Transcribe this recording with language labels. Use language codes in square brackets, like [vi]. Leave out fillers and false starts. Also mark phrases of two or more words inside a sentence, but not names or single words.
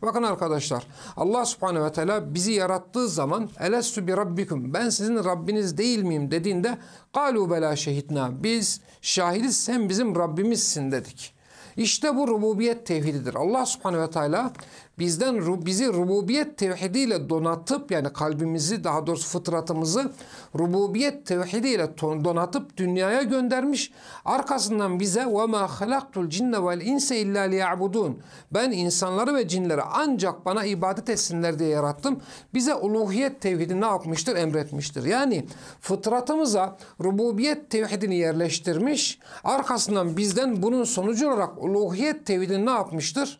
[tr] Bakın arkadaşlar, Allah [ar] سبحانه وتعالى [tr] bizi yarattığı zaman [ar] ألست بربكم, [tr] ben sizin Rabbiniz değil miyim dediğinde [ar] قالوا بلى شهدنا, [tr] biz şahidiz, sen bizim Rabbimizsin dedik. İşte bu rububiyet tevhididir. Allah [ar] سبحانه وتعالى [tr] bizi rububiyet tevhidiyle donatıp, yani kalbimizi, daha doğrusu fıtratımızı rububiyet tevhidiyle donatıp dünyaya göndermiş. Arkasından bize [ar] وَمَا خَلَقْتُ الْجِنَّ وَالْاِنْسَ اِلَّا لِيَعْبُدُونَ, [tr] ben insanları ve cinleri ancak bana ibadet etsinler diye yarattım. Bize uluhiyet tevhidi ne yapmıştır? Emretmiştir. Yani fıtratımıza rububiyet tevhidini yerleştirmiş. Arkasından bizden bunun sonucu olarak uluhiyet tevhidini ne yapmıştır?